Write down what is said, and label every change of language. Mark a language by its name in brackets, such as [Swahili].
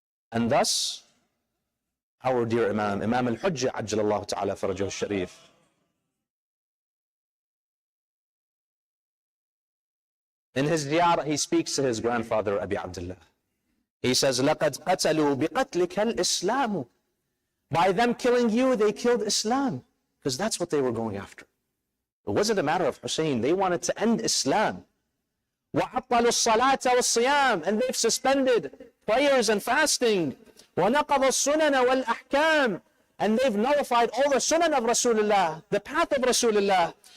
[English] And thus, our dear Imam al-Hujjah, Ajjalallahu Ta'ala Farajahu al-Sharif, in his ziyarah, he speaks to his grandfather, Abi Abdullah. He says, [Arabic] لَقَدْ قَتَلُوا بِقَتْلِكَ الْإِسْلَامُ. [English] By them killing you, they killed Islam. Because that's what they were going after. It wasn't a matter of Hussein. They wanted to end Islam. [Arabic] وَعَطَّلُوا الصَّلَاةَ وَالصِّيَامِ. [English] And they've suspended prayers and fasting. [Arabic] وَنَقَضَ السُّنَنَ وَالْأَحْكَامِ. [English] And they've nullified all the sunan of Rasulullah, the path of Rasulullah.